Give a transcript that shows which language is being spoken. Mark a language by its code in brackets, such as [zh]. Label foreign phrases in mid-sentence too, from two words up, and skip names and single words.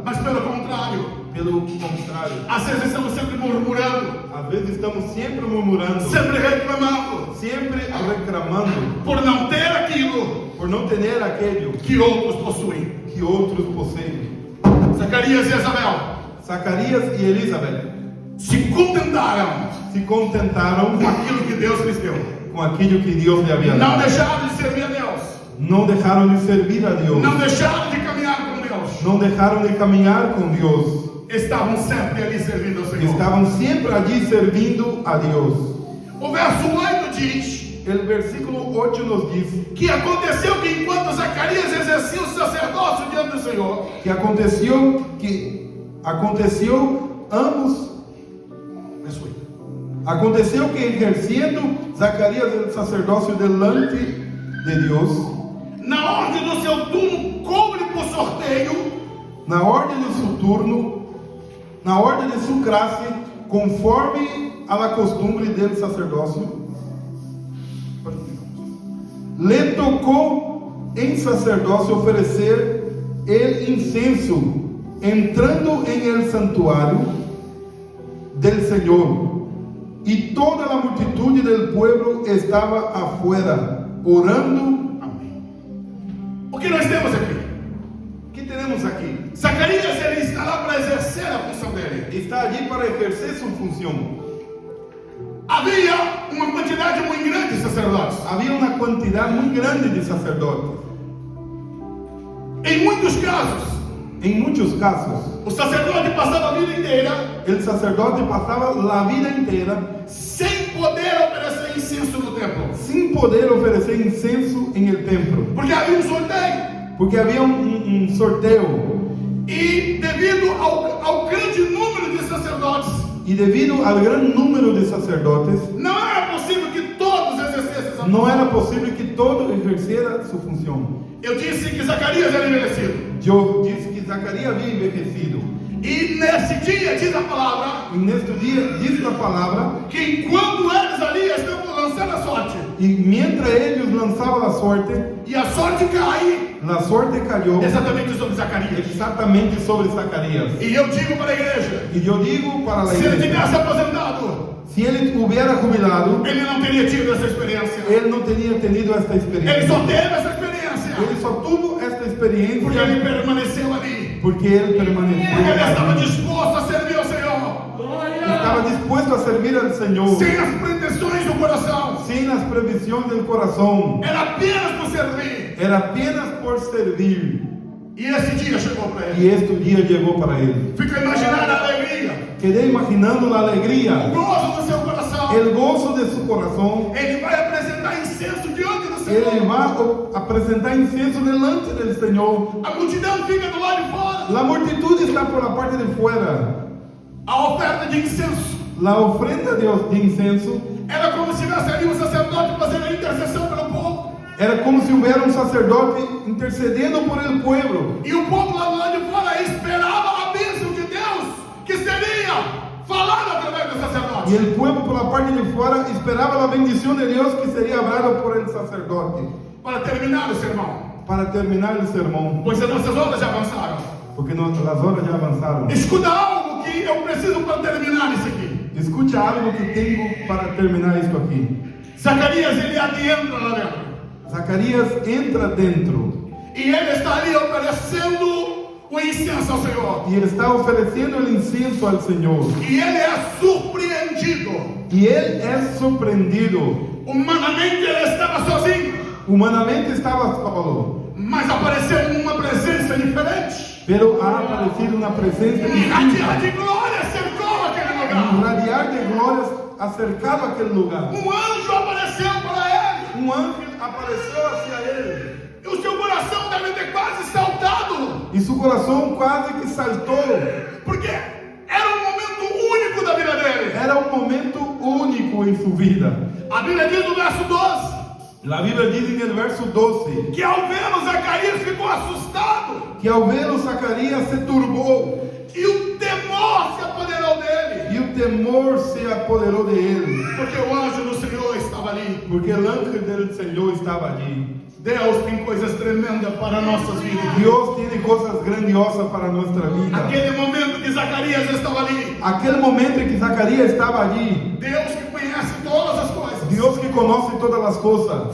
[pt] Mas pelo contrário, [es] Pelo contrario, [pt] às vezes estamos sempre murmurando, [es] a veces estamos siempre murmurando, [pt] sempre reclamando, [es] siempre reclamando [pt] por não ter aquilo [es] por no tener aquello [pt] que outros possuem. [es] que otros poseen. [pt] Zacarias e Isabel [es] Zacarías y Elizabeth [pt] se contentaram [es] se contentaron [pt] com aquilo que Deus lhes deu. [es] con aquello que Dios le había [pt] Não [es] dado. [pt] deixaram de servir a Deus. [es] No dejaron de servir a Dios. [pt] Não deixaram de caminhar com Deus. [es] No dejaron de caminar con Dios. [pt] Estavam sempre ali servindo ao Senhor. [es] Estaban siempre allí servindo a Dios. [pt] O verso 8 diz [es] El versículo 8 nos dice [pt] que aconteceu que enquanto Zacarias exercia o sacerdócio diante do Senhor, que aconteceu ambos. [es] Aconteceu que ejerciendo Zacarías el sacerdócio delante de Dios, [pt] na ordem do seu turno, cobre por sorteio na ordem [es] de su turno, [pt] na ordem [es] de su clase, conforme a la costumbre del sacerdócio, le [pt] tocou em sacerdócio oferecer [es] el incenso, entrando en el santuario del Señor, y toda la multitud del pueblo estaba afuera, orando. [pt] Amém. O que nós temos aqui? O que temos aqui? Zacarias, ele está lá para exercer a função dele. [es] Está allí para ejercer su función. [pt] Havia uma quantidade muito grande de sacerdotes. [es] Había una cantidad muy grande de sacerdotes. [pt] Em muitos casos, [es] En muchos casos, [pt] o sacerdote passava a vida inteira [es] el sacerdote pasaba la vida entera [pt] sem poder oferecer incenso no templo, [es] sin poder ofrecer incenso en el templo, [pt] porque havia um sorteio. [es] porque había un sorteo. [pt] E devido ao grande número de sacerdotes, [es] Y debido al gran número de sacerdotes, [pt] não era possível que todos exercessem essa [es] no [pt] função. [es] era posible que todo ejerciera su función. [pt] Eu disse que Zacarias era envelhecido. [es] Yo dije que Zacarías había envejecido. [pt] E nesse dia, diz a palavra, [es] Y en este día dice la palabra, [pt] que enquanto eles ali estavam lançando a sorte, [es] y mientras ellos lanzaban la [pt] e a sorte cai [es] suerte cayó [pt] exatamente sobre Zacarias. [es] exactamente sobre Zacarías. [pt] E eu digo para a igreja, [es] Y yo digo para la [pt] se ele [es] iglesia, [pt] tivesse aposentado, [es] si él hubiera jubilado, [pt] ele não teria tido essa experiência. [es] él no tenía tenido esta [pt] Ele [es] experiencia. [pt] só teve essa experiência [es] Él só tuvo esta [pt] porque [es] experiencia [pt] ele permaneceu ali, [es] porque él permaneció [pt] porque ele estava [es] allí. [pt] disposto a servir ao Senhor, [es] Estaba dispuesto a servir al Señor [pt] sem as pretensões do coração. [es] sin las previsiones del corazón. [pt] Era apenas por servir. [es] Era apenas por servir. [pt] E esse dia chegou para ele. [es] Y este día llegó para él. [pt] Fica imaginando a alegria, [es] Quedé imaginando la [pt] o [es] alegría, [pt] gozo do seu coração. [es] el gozo de su corazón. [pt] Ele vai apresentar incenso diante do [es] Él [pt] Senhor. [es] va a presentar incenso delante del Señor. [pt] A multidão fica do lado de fora. [es] La multitud está por la parte de fuera. [pt] A oferta de incenso [es] La ofrenda de incenso [pt] era como se tivesse ali um sacerdote fazendo a intercessão pelo povo. [es] era como si hubiera un sacerdote intercediendo por el pueblo. [pt] E o povo lá do lado de fora esperava a bênção de Deus que seria falada através do [es] Y [pt] sacerdote. [es] el pueblo por la parte de fuera esperaba la bendición de Dios que sería hablado por el sacerdote. [pt] Para terminar o sermão, [es] Para terminar el sermón, [pt] pois as nossas horas já avançaram. [es] porque las horas ya avanzaron. [pt] Escuta algo que eu preciso para terminar isso aqui. [es] Escucha algo que tengo para terminar esto aquí. [pt] Zacarias, ele adentra lá dentro. [es] Zacarías entra dentro [pt] E ele está ali oferecendo o incenso ao Senhor. [es] y él está ofreciendo el incienso al Señor. [pt] E ele é surpreendido. [es] Y él es sorprendido. [pt] Humanamente ele estava sozinho, [es] Humanamente estaba solo, [pt] mas apareceu uma presença diferente. [es] pero ha aparecido una presencia [pt] Um radiar [es] distinta. [pt] de glória cercou aquele [es] Un [pt] lugar. [es] radiar de glorias acercado a aquel lugar. [pt] Um anjo apareceu para ele. [es] Un ángel apareció hacia él [pt] E o seu coração deve ter quase saltado, [es] y su corazón casi que saltó. [pt] porque era um momento único da vida dele. [es] Era un momento único en su vida. [pt] A Bíblia diz no verso 12 [es] La Biblia dice en el verso 12 [pt] que ao vê-lo Zacarias ficou assustado [es] que al verlo Zacarías se turbó [pt] e o temor se apoderou dele, [es] y el temor se apoderó de él, [pt] porque o anjo do Senhor estava ali. [es] porque el ángel del Señor estaba allí. [pt] Deus tem coisas tremendas para nossas vidas. [es] Dios tiene cosas grandiosas para nuestra vida. [pt] Aquele momento que Zacarias estava ali, [es] Aquel momento en que Zacarías estaba allí, [pt] Deus que conhece todas as coisas, [es] Dios que conoce todas las cosas,